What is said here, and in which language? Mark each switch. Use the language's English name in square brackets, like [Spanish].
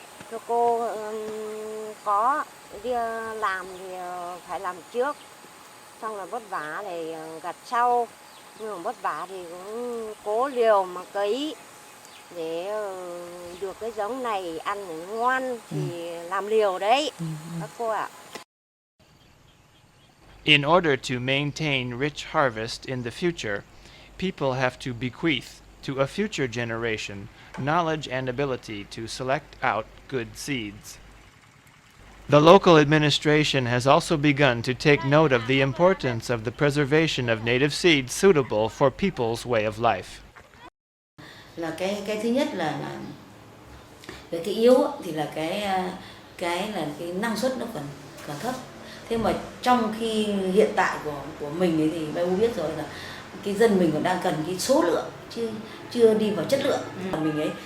[Vietnamese] Thưa cô, có đi làm thì phải làm trước, xong là vất vả để gặt sau, nhưng mà vất vả thì cũng cố liều mà cấy để được cái giống này ăn để ngon thì làm liều đấy các cô ạ. [English] In order to maintain rich harvest in the future, people have to bequeath to a future generation knowledge and ability to select out good seeds. The local administration has also begun to take note of the importance of the preservation of native seeds suitable for people's way of life. [Vietnamese] Là cái thứ nhất là về cái yếu thì là cái năng suất nó còn thấp. Thế mà trong khi hiện tại của mình ấy thì Mai U biết rồi là cái dân mình còn đang cần cái số lượng chưa đi vào chất lượng mình ấy.